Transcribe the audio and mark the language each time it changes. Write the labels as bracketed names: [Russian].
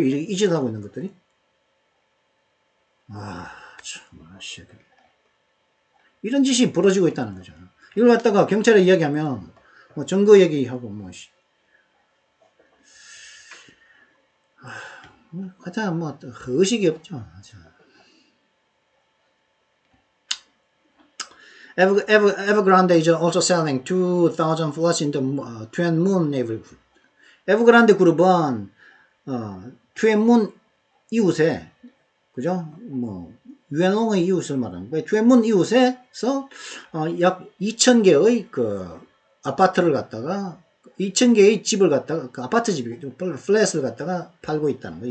[Korean] 이 짓을 하고 있는 것들이. 참, 이런 짓이 벌어지고 있다는 거죠. 이걸 갖다가 경찰에 이야기하면 뭐 증거 얘기하고 하여튼 뭐 의식이 없죠. [English] Evergrande is also selling 2,000 flats in the Tuen Mun neighborhood. [Korean] 에버그란데 그룹은 투엔문 이웃에, 그죠? 뭐 유엔롱의 이웃을 말하는 거예요. 투엔문 이웃에서 약 2,000개의 그 아파트를 갖다가 2,000개의 집을 갖다가, 그 아파트 집, 플랫을 갖다가 팔고 있다는 거죠.